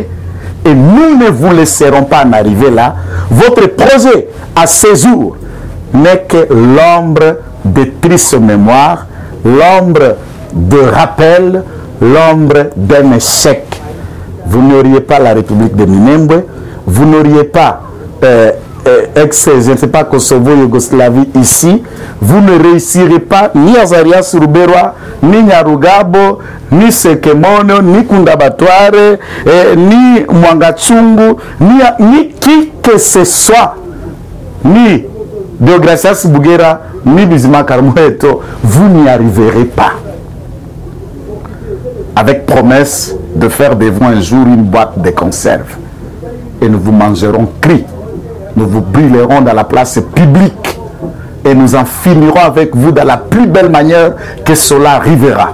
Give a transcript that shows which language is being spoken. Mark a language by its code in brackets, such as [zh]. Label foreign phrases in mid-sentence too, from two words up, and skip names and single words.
[fr] Et nous ne vous laisserons pas en arriver là. Votre projet à ces jours n'est que l'ombre de triste mémoire, l'ombre de rappel, l'ombre d'un échec. Vous n'auriez pas la République de Minembwe, vous n'auriez pas je ne sais pas, Kosovo, Yougoslavie ici, vous ne réussirez pas ni Azarias Ruberwa, ni Nyarugabo, ni Sekemono, ni Kundabatware, ni Mwangachungu, ni qui que ce soit, ni Deogracias Bugera, ni Bizima Karmoeto, vous n'y arriverez pas. Avec promesse de faire de vous un jour une boîte de conserve. Et nous vous mangerons cri. Nous vous brûlerons dans la place publique et nous en finirons avec vous dans la plus belle manière que cela arrivera.